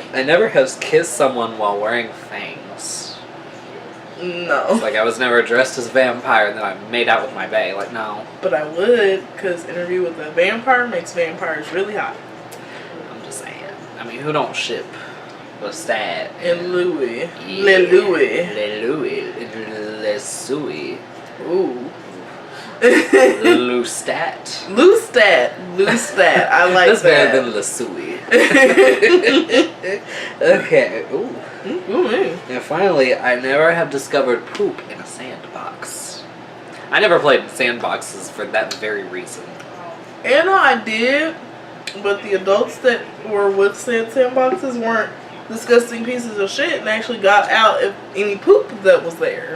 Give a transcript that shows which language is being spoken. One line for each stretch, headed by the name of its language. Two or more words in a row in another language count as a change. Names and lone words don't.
English: I never have kissed someone while wearing fangs. No. It's like I was never dressed as a vampire and then I made out with my bae. Like, no. But I would, because Interview with a Vampire makes vampires really hot. I'm just saying. I mean, who don't ship Lestat And Louis. Yeah. Le Louis. Le Louis. Le Sui. Ooh. Lustat. Lustat. Lustat. I like That's that. better than Le Sui. Okay. Ooh. And finally, I never have discovered poop in a sandbox. I never played sandboxes for that very reason. And I did, but the adults that were with sandboxes weren't disgusting pieces of shit and actually got out if any poop that was there.